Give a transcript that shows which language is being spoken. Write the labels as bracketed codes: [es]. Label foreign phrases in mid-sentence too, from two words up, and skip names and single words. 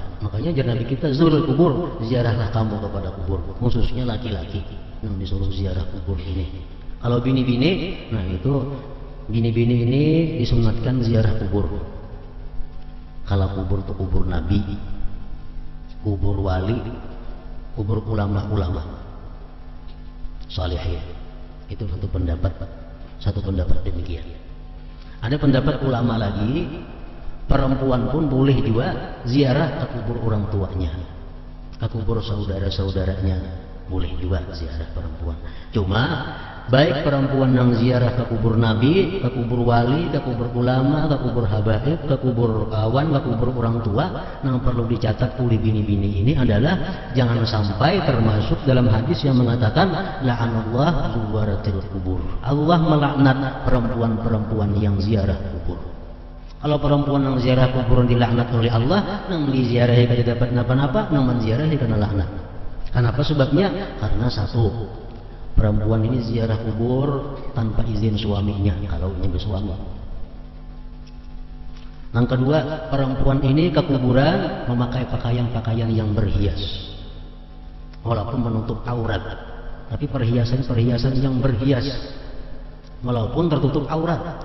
[bjn] Makanya jangan Nabi kita [ar] زوروا القبور, [bjn] ziarahlah kamu kepada kubur, khususnya laki-laki yang disuruh ziarah kubur ini. Kalau bini-bini, nah itu bini-bini ini disunatkan ziarah kubur. Kalau kubur itu kubur Nabi, kubur wali, kubur ulama-ulama salihin. Itu satu pendapat demikian. Ada pendapat ulama lagi, perempuan pun boleh juga ziarah ke kubur orang tuanya, ke kubur saudara-saudaranya, boleh juga ziarah perempuan. Cuma baik perempuan yang ziarah ke kubur Nabi, ke kubur wali, ke kubur ulama, ke kubur habaib, ke kubur kawan, ke kubur orang tua, yang perlu dicatat oleh bini-bini ini adalah jangan sampai termasuk dalam hadis yang mengatakan [ar] لعن الله زوارات القبور. [bjn] Allah melaknat perempuan-perempuan yang ziarah kubur. Kalau perempuan yang ziarah kubur dilaknat oleh Allah, nang diziarahi kada dapat napa-napa, nang menziarahi kena laknat. Kenapa sebabnya? Karena satu, perempuan ini ziarah kubur tanpa izin suaminya kalau ini bersuami. Yang kedua, perempuan ini ke kuburan memakai pakaian-pakaian yang berhias, walaupun menutup aurat, tapi perhiasan yang berhias, walaupun tertutup aurat.